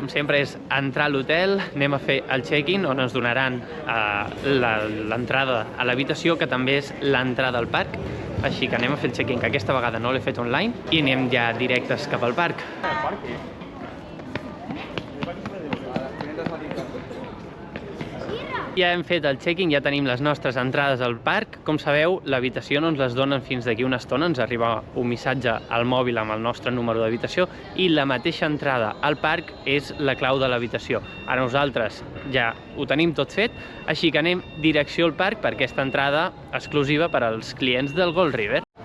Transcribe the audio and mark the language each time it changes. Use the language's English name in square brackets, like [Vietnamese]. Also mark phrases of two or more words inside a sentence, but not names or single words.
[Catalan] sempre, és entrar a l'hotel, anem a fer el check-in, on ens donaran l'entrada a l'habitació, que també és l'entrada al parc. Així que anem a fer el check-in, que aquesta vegada no l'he fet online, i anem ja directes cap al parc. Ja hem fet el check-in, ja tenim les nostres entrades al parc. Com sabeu, l'habitació no ens les donen fins d'aquí una estona, ens arriba un missatge al mòbil amb el nostre número d'habitació i la mateixa entrada al parc és la clau de l'habitació. Ara nosaltres ja ho tenim tot fet, així que anem direcció al parc per aquesta entrada exclusiva per als clients del Gold River.